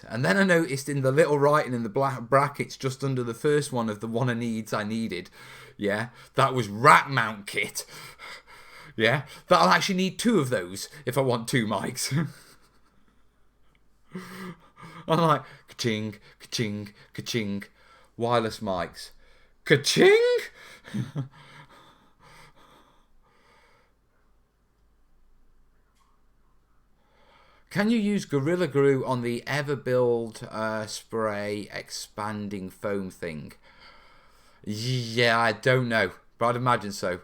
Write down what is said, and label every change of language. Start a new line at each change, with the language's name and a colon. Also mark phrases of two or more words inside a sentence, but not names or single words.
English: And then I noticed in the little writing in the black brackets just under the first one of the one of needs I needed, yeah, that was rack mount kit. Yeah, that I'll actually need 2 of those if I want 2 mics. I'm like, ka-ching, ka-ching, ka-ching, wireless mics. Ka-ching! Can you use Gorilla Glue on the Everbuild spray expanding foam thing? Yeah, I don't know, but I'd imagine so.